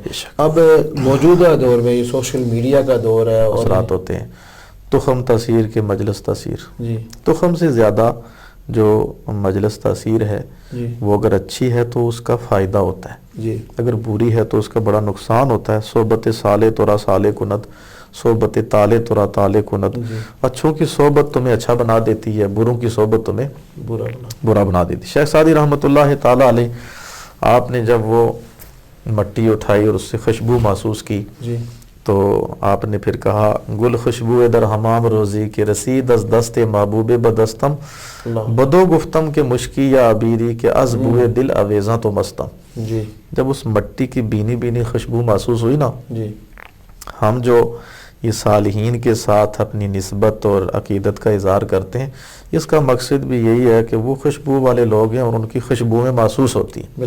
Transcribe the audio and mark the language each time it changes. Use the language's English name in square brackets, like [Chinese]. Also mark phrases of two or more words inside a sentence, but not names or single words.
[Urdu] اب موجودہ دور میں یہ [English] social media [Urdu] کا دور ہے, اور اثرات ہوتے ہیں. تخم تاثیر کے مجلس تاثیر. تخم سے زیادہ جو مجلس تاثیر ہے وہ اگر اچھی ہے تو اس کا فائدہ ہوتا ہے, اگر بری ہے تو اس کا بڑا نقصان ہوتا ہے. [Persian] صحبت صالح تورا صالح کند, صحبت طالع تورا طالع کند. [Urdu] اچھوں کی صحبت تمہیں اچھا بنا دیتی ہے, بروں کی صحبت تمہیں برا بنا دیتی ہے. شیخ سعدی رحمۃ اللہ تعالی علیہ, آپ نے جب وہ مٹی اٹھائی اور اس سے خوشبو محسوس کی تو آپ نے پھر کہا [Persian] گل خوشبو در حمام روزی کے رسید از دست محبوب بدستم, بدو گفتم کے مشکی یا عبیری کے از بوئے دل اویزاں تو مستم. [Urdu] جب اس مٹی کی بینی بینی خوشبو محسوس ہوئی نا, ہم جو یہ صالحین کے ساتھ اپنی نسبت اور عقیدت کا اظہار کرتے ہیں, اس کا مقصد بھی یہی ہے کہ وہ خوشبو والے لوگ ہیں اور ان کی خوشبوئیں محسوس ہوتی ہیں.